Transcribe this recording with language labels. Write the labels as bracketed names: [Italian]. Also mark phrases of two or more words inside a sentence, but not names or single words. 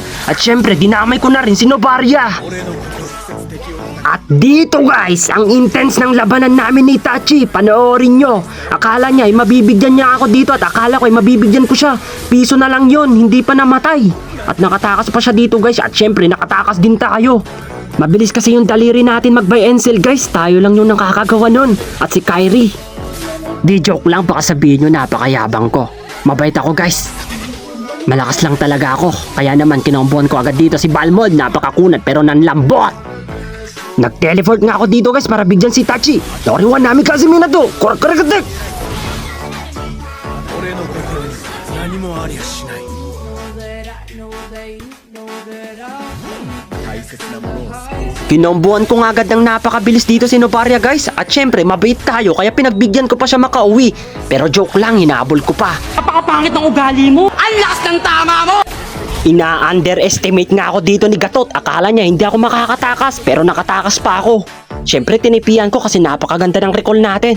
[Filipino] At syempre, dinamay ko na rin si Novaria. At dito guys, ang intense ng labanan namin ni Itachi. Panoorin nyo. Akala niya ay mabibigyan niya ako dito at akala ko ay mabibigyan ko siya. Piso na lang yon, hindi pa namatay. At nakatakas pa siya dito guys at syempre nakatakas din tayo. Mabilis kasi yung daliri natin mag- [English] buy and sell [Filipino] guys. Tayo lang yung nakakagawa nun. At si Kairi. Di joke lang, baka sabihin nyo napakayabang ko. Mabait ako guys. Malakas lang talaga ako. Kaya naman kinombohan ko agad dito si Balmond. Napakakunat pero nanlambot. Nag-teleport nga ako dito guys para bigyan si Itachi. Noriwan namin kasi Minato. Korek-korek-korek. [Japanese] 俺の心に何もありゃしない大切なものを救う [Filipino] Kinombohan ko nga agad ng napakabilis dito si Novaria guys. At syempre mabait tayo kaya pinagbigyan ko pa siya makauwi. Pero joke lang, hinabol ko pa. Napakapangit ng ugali mo! Ang lakas ng tama mo! Ina-underestimate nga ako dito ni Gatot. Akala niya hindi ako makakatakas pero nakatakas pa ako. Syempre tinipian ko kasi napakaganda ng recall natin.